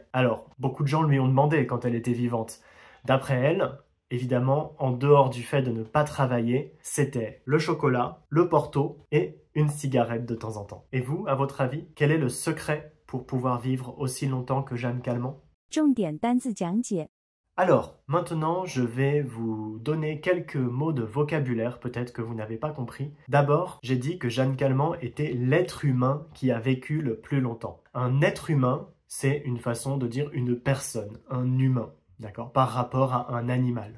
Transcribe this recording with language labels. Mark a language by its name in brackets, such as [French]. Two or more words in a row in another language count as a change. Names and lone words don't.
[French] Alors, beaucoup de gens lui ont demandé quand elle était vivante. D'après elle, évidemment, en dehors du fait de ne pas travailler, c'était le chocolat, le porto et une cigarette de temps en temps. Et vous, à votre avis, quel est le secret pour pouvoir vivre aussi longtemps que Jeanne Calment? [Chinese] 重点单字讲解 [French] Alors, maintenant, je vais vous donner quelques mots de vocabulaire, peut-être que vous n'avez pas compris. D'abord, j'ai dit que Jeanne Calment était l'être humain qui a vécu le plus longtemps. Un être humain, c'est une façon de dire une personne, un humain, d'accord, par rapport à un animal.